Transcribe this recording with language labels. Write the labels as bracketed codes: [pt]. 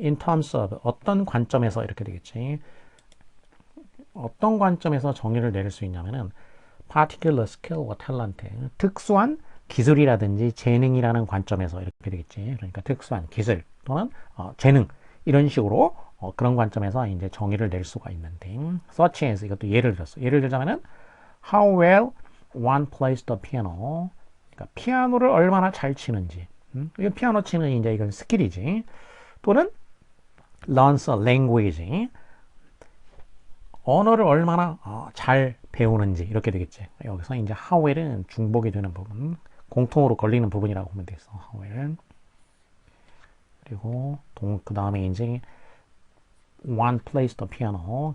[en] In terms of [ko] 어떤 관점에서 이렇게 되겠지. 어떤 관점에서 정의를 내릴 수 있냐면은 [en] particular skill or talent, [ko] 특수한 기술이라든지 재능이라는 관점에서 이렇게 되겠지. 그러니까 특수한 기술 또는 재능 이런 식으로 그런 관점에서 이제 정의를 낼 수가 있는데, [en] such as [ko] 이것도 예를 들었어. 예를 들자면은 [en] how well one plays the piano. [ko] 그러니까 피아노를 얼마나 잘 치는지. 이거 피아노 치는 이제 이건 스킬이지. 또는 [en] learns a language. [ko] 언어를 얼마나 잘 배우는지 이렇게 되겠지. 여기서 이제 how well은 중복이 되는 부분, 공통으로 걸리는 부분이라고 보면 되겠어. how well. 그리고 그 다음에 이제 [en] one plays the piano.